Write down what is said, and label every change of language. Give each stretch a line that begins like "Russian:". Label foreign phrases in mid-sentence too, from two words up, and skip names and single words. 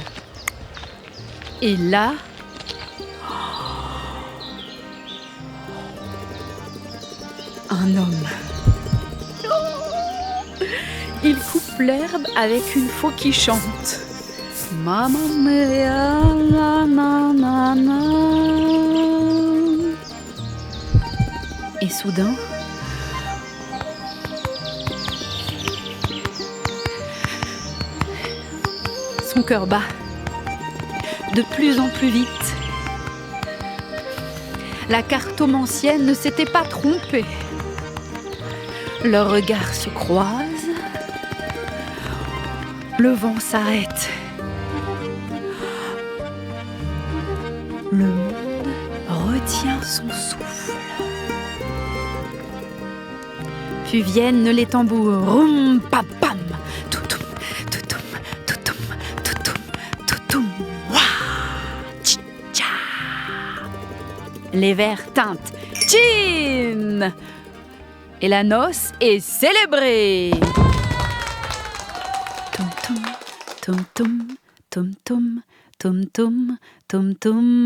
French: Et là, un homme. Il coupe l'herbe avec une faux qui chante.
Italian: Mamma mia, na, na, na, na.
French: Et soudain, son cœur bat de plus en plus vite. La cartomancienne ne s'était pas trompée. Leurs regards se croisent. Le vent s'arrête. Le monde retient son souffle. Puis viennent les tambours. Rum, pam, pam. Toutoum, toutoum, toutoum, toutoum, toutoum. Wouah, tcha. Les verres tintent. Tchin! Et la noce est célébrée. Tom tom, tom tom, tom tom, tom tom.